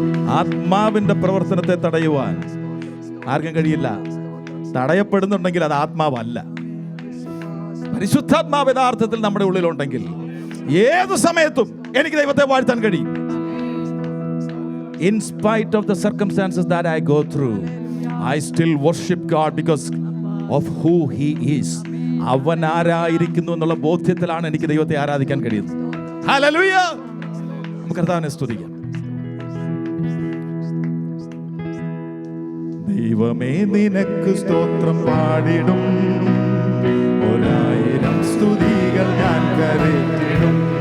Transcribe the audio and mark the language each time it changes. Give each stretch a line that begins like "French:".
Malayalam: ആത്മാവിന്റെ പ്രവർത്തനത്തെ തടയുവാൻ ആർക്കും കഴിയില്ല. തടയപ്പെടുന്നുണ്ടെങ്കിൽ അത് ആത്മാവല്ല. പരിശുദ്ധാത്മാവ് യഥാർത്ഥത്തിൽ നമ്മുടെ ഉള്ളിലുണ്ടെങ്കിൽ ഏതു സമയത്തും എനിക്ക് ദൈവത്തെ വാഴ്ത്താൻ കഴിയും.
English: In spite of the circumstances that I go through, I still worship God because of who He is.
Malayalam: അവൻ ആരായിരിക്കുന്നു എന്നുള്ള ബോധ്യത്തിലാണ് എനിക്ക് ദൈവത്തെ ആരാധിക്കാൻ കഴിയുന്നത്. ഹല്ലേലൂയ. നമുക്ക് കർത്താവിനെ സ്തുതിക്കാം. ദൈവമേ, നിനക്ക് സ്തോത്രം പാടിടും, 1000 സ്തുതികൾ ഞാൻ കരേറ്റിടും.